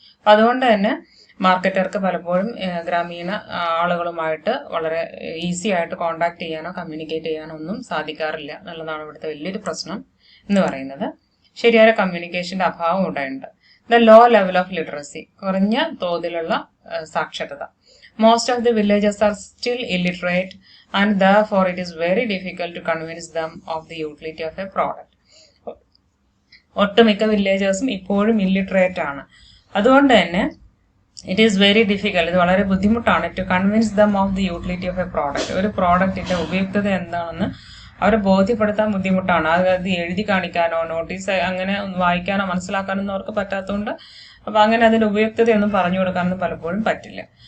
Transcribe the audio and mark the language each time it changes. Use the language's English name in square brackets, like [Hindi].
[Malayalam] അപ്പൊ അതുകൊണ്ട് തന്നെ മാർക്കറ്റർക്ക് പലപ്പോഴും ഗ്രാമീണ ആളുകളുമായിട്ട് വളരെ ഈസി ആയിട്ട് കോൺടാക്ട് ചെയ്യാനോ കമ്മ്യൂണിക്കേറ്റ് ചെയ്യാനോ ഒന്നും സാധിക്കാറില്ല എന്നുള്ളതാണ് ഇവിടുത്തെ വലിയൊരു പ്രശ്നം എന്ന് പറയുന്നത്. ശരിയായ കമ്മ്യൂണിക്കേഷന്റെ അഭാവം ഉണ്ടായിട്ടുണ്ട്. [English] the low level of literacy, [Malayalam] കുറഞ്ഞ തോതിലുള്ള സാക്ഷരത. [English] Most of the villages are still illiterate and therefore it is very difficult to convince them of the utility of a product. [Malayalam] ഒട്ടുമിക്ക വില്ലേജേഴ്സും ഇപ്പോഴും ഇല്ലിറ്ററേറ്റ് ആണ്. അതുകൊണ്ട് തന്നെ [English] it is very difficult, [Malayalam] ഇത് വളരെ ബുദ്ധിമുട്ടാണ് [English] To convince them of the utility of a product. [Malayalam] ഒരു പ്രോഡക്റ്റിന്റെ ഉപയുക്തത എന്താണെന്ന് അവരെ ബോധ്യപ്പെടുത്താൻ ബുദ്ധിമുട്ടാണ്. അത് എഴുതി കാണിക്കാനോ നോട്ടീസ് അങ്ങനെ വായിക്കാനോ മനസ്സിലാക്കാനൊന്നും അവർക്ക് പറ്റാത്തതുകൊണ്ട് അപ്പൊ അങ്ങനെ അതിന്റെ ഉപയുക്തതയൊന്നും പറഞ്ഞു കൊടുക്കാനൊന്നും പലപ്പോഴും പറ്റില്ല.